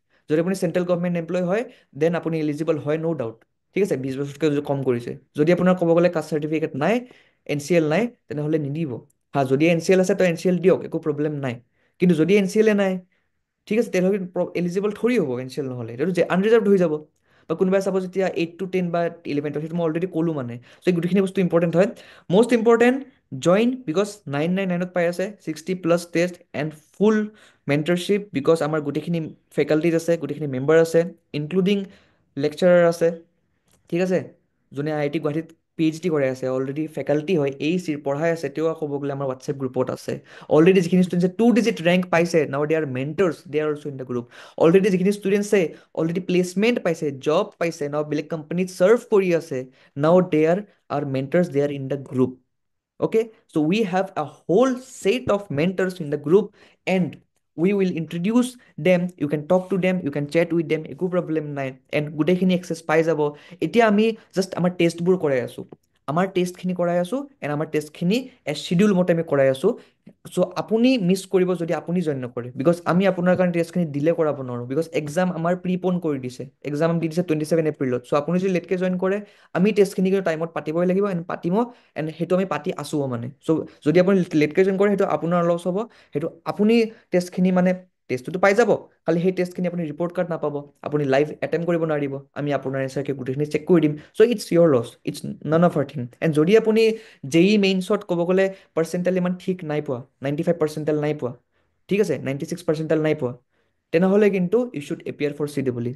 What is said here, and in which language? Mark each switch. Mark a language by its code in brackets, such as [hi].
[as] যদি আপুনি central government employ হয়, দেন আপুনি এলিজিবল হয়, ন' ডাউট, ঠিক আছে। 20 বছৰতকৈ যদি কম কৰিছে। যদি আপোনাৰ ক'ব গ'লে কাষ্ট চাৰ্টিফিকেট নাই, NCL নাই, তেনেহ'লে নিদিব। হা, যদি NCL আছে তো NCL দিয়ক, একো প্ৰব্লেম নাই। কিন্তু যদি NCL নাই, ঠিক আছে, তেনেহ'লে এলিজিবল থৰি হ'ব NCL নহ'লে, সেইটো আনৰিজাৰ্ভড হৈ যাব। বা কোনোবাই চাব যেতিয়া 8 to 10 বা 11, সেইটো মই অলৰেডি ক'লোঁ মানে। চ' এই গোটেইখিনি বস্তু ইম্পৰ্টেণ্ট হয়। মষ্ট ইম্পৰ্টেণ্ট, জইন বিকজ 999ত পাই আছে 60+ টেষ্ট এণ্ড ফুল মেণ্টাৰশ্বিপ, বিকজ আমাৰ গোটেইখিনি ফেকাল্টিজ আছে, গোটেইখিনি মেম্বাৰ আছে, ইনক্লুডিং লেকচাৰাৰ আছে, ঠিক আছে। যোনে IIT গুৱাহাটীত PhD কৰাই আছে, অলৰেডি ফেকাল্টি হয়, AECৰ পঢ়াই আছে, তেওঁ ক'ব গ'লে আমাৰ হোৱাটছএপ গ্ৰুপত আছে। অলৰেডি যিখিনি ষ্টুডেণ্টছে 2-digit ৰেংক পাইছে, [en] Now they are mentors, they are also' in the group. [as] Already যিখিনি ষ্টুডেণ্টছে অলৰেডি প্লেচমেণ্ট পাইছে, জব পাইছে, নাও বেলেগ কোম্পানীত চাৰ্ভ কৰি আছে, [en] Now they are mentors, they are in the group. Okay, so we have a whole set of mentors in the group, and we will introduce them. You can talk to them, you can chat with them, [as] একো problem নাই। And গোটেইখিনি access পাই যাব। এতিয়া আমি just আমাৰ টেষ্টবোৰ কৰাই আছোঁ, আমাৰ টেষ্টখিনি কৰাই আছোঁ, এণ্ড আমাৰ টেষ্টখিনি শ্বিডিউল মতে আমি কৰাই আছোঁ। চ' আপুনি মিছ কৰিব যদি আপুনি জইন নকৰে, বিকজ আমি আপোনাৰ কাৰণে টেষ্টখিনি ডিলে কৰাব নোৱাৰোঁ, বিকজ এক্সাম আমাৰ প্ৰিপ'ন কৰি দিছে। এক্সাম দি দিছে 27 এপ্ৰিলত। চ' আপুনি যদি লেটকৈ জইন কৰে, আমি টেষ্টখিনি কিন্তু টাইমত পাতিবই লাগিব, এণ্ড পাতিম, এণ্ড সেইটো আমি পাতি আছোঁ মানে। চ' যদি আপুনি লেটকৈ জইন কৰে, সেইটো আপোনাৰ লছ হ'ব। সেইটো আপুনি টেষ্টখিনি মানে টেষ্টটোতো পাই যাব, খালি সেই টেষ্টখিনি আপুনি ৰিপৰ্ট কাৰ্ড নাপাব, আপুনি লাইভ এটেম্প কৰিব নোৱাৰিব, আমি আপোনাৰ এনচাৰকে গোটেইখিনি চেক কৰি দিম। চ' [en] It's your loss, it's none of our thing. [as] And যদি আপুনি JEE মেইনছত ক'ব গ'লে পাৰ্চেণ্টেল ইমান ঠিক নাই পোৱা, 95 পাৰ্চেণ্টেল নাই পোৱা, ঠিক আছে, 96 পাৰ্চেণ্টেল নাই পোৱা, তেনেহ'লে কিন্তু [en] You should appear for CEE।